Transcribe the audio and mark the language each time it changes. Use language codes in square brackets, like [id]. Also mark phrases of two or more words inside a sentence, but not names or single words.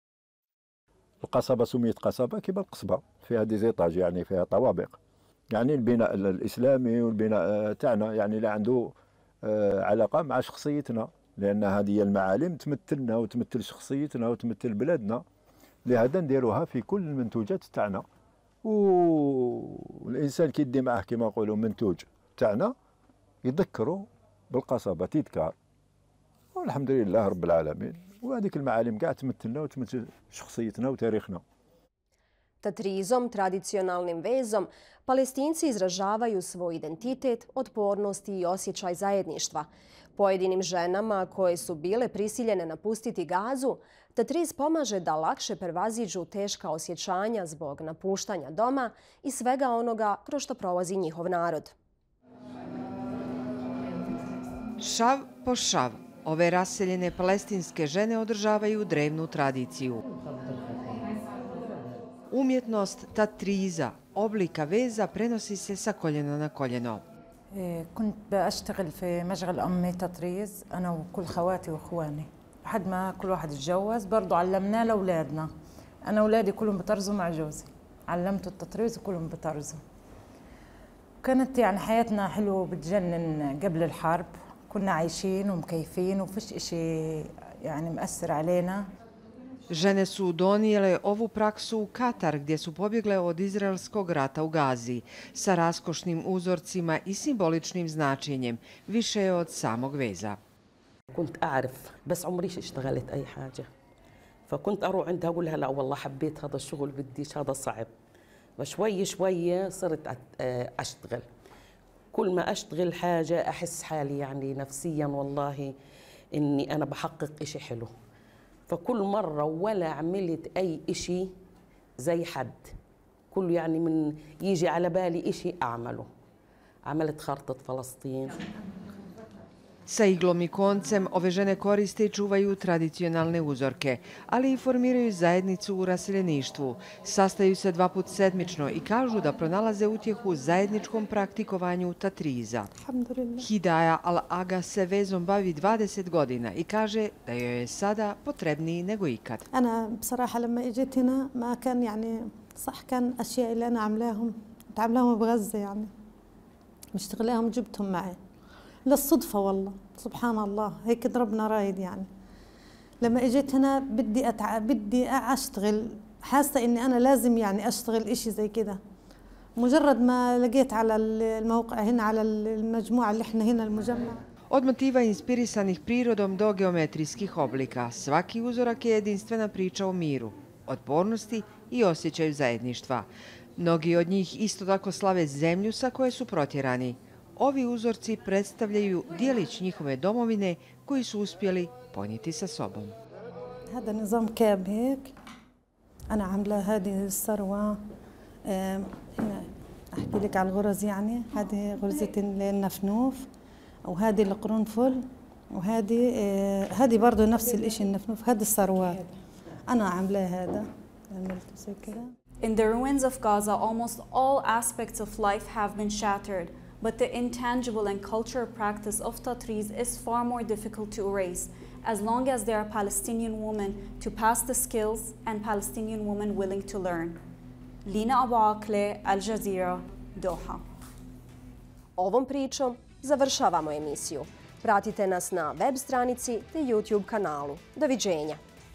[ar] القصبه سميت قصبه كيما القصبه، فيها [fr] des étages [ar] يعني فيها طوابق، يعني البناء الاسلامي والبناء تاعنا يعني اللي عنده علاقه مع شخصيتنا، لان هذه المعالم تمثلنا وتمثل شخصيتنا وتمثل بلادنا، لهذا نديروها في كل المنتوجات تاعنا. والانسان كي يدي معاه كما نقولوا منتوج تاعنا يذكروا بالقصبه تيذكار، والحمد لله رب العالمين. وهذيك المعالم كاع تمثلنا وتمثل شخصيتنا وتاريخنا. [bs] Tatrizom, tradicionalnim vezom, Palestinci izražavaju svoj identitet, otpornost i osjećaj zajedništva. Pojedinim ženama koje su bile prisiljene napustiti Gazu, tatriz pomaže da lakše prevaziđu teška osjećanja zbog napuštanja doma i svega onoga kroz što prolazi njihov narod. Šav po šav, ove raseljene palestinske žene održavaju drevnu tradiciju. Umjetnost tatriza, oblika veza, prenosi se sa koljena na koljeno. [ar] كنت بشتغل في مشغل أمي تطريز أنا وكل خواتي وإخواني لحد ما كل واحد اتجوز. برضو علمناه لأولادنا، أنا أولادي كلهم بطرزوا مع جوزي، علمته التطريز وكلهم بطرزوا. كانت يعني حياتنا حلوة بتجنن قبل الحرب، كنا عايشين ومكيفين وفيش إشي يعني مأثر علينا. [bs] Žene su donijele ovu praksu u Katar, gdje su pobjegle od izraelskog rata u Gazi, sa raskošnim uzorcima i simboličnim značenjem, više je od samog veza. [ar] كنت أعرف بس عمريش اشتغلت أي حاجة، فكنت أروح عندها أقول لها لا والله حبيت هذا الشغل بديش هذا صعب، فشوي شوية صرت أشتغل. كل ما أشتغل حاجة أحس حالي يعني نفسيا والله إني أنا بحقق إشي حلو. فكل مرة ولا عملت أي إشي زي حد، كل يعني من يجي على بالي إشي أعمله. عملت خارطة فلسطين. [bs] Sa iglom i koncem ove žene koriste i čuvaju tradicionalne uzorke, ali i formiraju zajednicu u raseljeništvu. Sastaju se 2 puta sedmično i kažu da pronalaze utjehu u zajedničkom praktikovanju tatriza. Hidaja Al-Aga se vezom bavi 20 godina i kaže da joj je sada potrebniji nego ikad. [ar] أنا بصراحة لما إجيت هنا ما كان يعني صح كان أشياء اللي أنا عاملاهم بغزة يعني مشتغلاهم جبتهم معي للصدفة والله سبحان الله هيك ربنا رايد يعني. لما اجيت هنا بدي اشتغل، حاسة اني انا لازم يعني اشتغل اشي زي كده. مجرد ما لقيت على الموقع هنا على المجموعة اللي احنا هنا المجمع. [bs] Od motiva inspirisanih prirodom do geometrijskih oblika, svaki uzorak je jedinstvena priča o miru, otpornosti i osjećaju zajedništva. Mnogi od njih isto tako slave zemlju sa koje su protjerani. Ovi uzorci predstavljaju dijelić njihove domovine koji su uspjeli ponijeti sa sobom. [ar] هذا نظام كاب هيك أنا عاملة هذه الثروة هنا أحكي لك على الغرز يعني هذه غرزة النفنوف وهذه القرنفل وهذه برضه نفس الإشي النفنوف هذه الثروات أنا عاملاه هذا عملته زي كده. [en] In the ruins of Gaza, almost all aspects of life have been shattered, but the intangible and cultural practice of tatriz is far more difficult to erase, as long as there are Palestinian women to pass the skills and Palestinian women willing to learn. Lina Abu Akle, Al Jazeera, Doha. [bs] Ovom pričom završavamo emisiju. Pratite nas na web stranici te YouTube kanalu. Doviđenja!